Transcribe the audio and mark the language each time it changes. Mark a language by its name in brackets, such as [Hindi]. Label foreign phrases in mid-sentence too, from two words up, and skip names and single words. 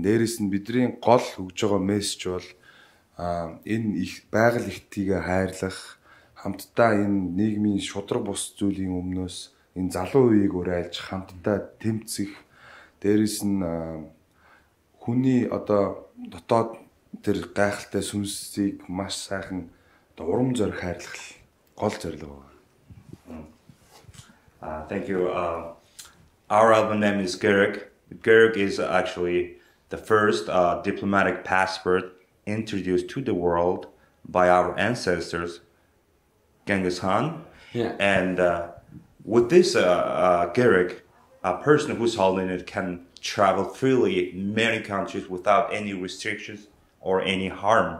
[Mongolian] Дээрээс нь бидний гол өгж байгаа мессеж бол энэ их байгаль ихтгийг хайрлах, хамтдаа энэ нийгмийн шудраг бус зүйлийн өмнөөс энэ залуу үеийг уриалж хамтдаа тэмцэх. Дээрээс нь хүний одоо дотоод тэр гайхалтай сүнсийг маш сайхан одоо урам зориг хайрлах гол зорилго байна. [English] Thank you. Our album name is Gërëg. Gërëg is actually the first diplomatic passport introduced to the world by our ancestors, Genghis Khan. Yeah. And with this Gërëg, a person who's holding it can travel freely in many countries without any restrictions or any harm.